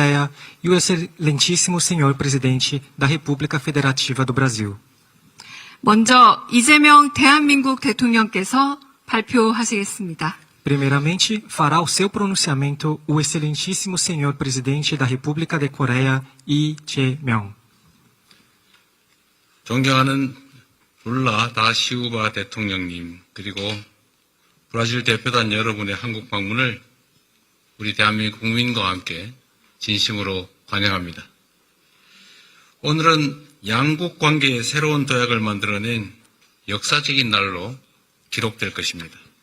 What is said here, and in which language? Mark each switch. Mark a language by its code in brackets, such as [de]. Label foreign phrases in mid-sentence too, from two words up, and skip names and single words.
[pt] Coreia e o excelentíssimo senhor presidente da República Federativa do Brasil. [ko] 먼저 이재명 대한민국 대통령께서 발표하시겠습니다. [pt] Primeiramente, fará o seu pronunciamento o excelentíssimo senhor presidente da República de Coreia, Lee Jae-myung. [ko] 존경하는 룰라 다 시우바 대통령님, 그리고 브라질 대표단 여러분의 한국 방문을 우리 대한민국 국민과 함께 진심으로 환영합니다. 오늘은 양국 관계의 새로운 도약을 만들어낸 역사적인 날로 기록될 것입니다.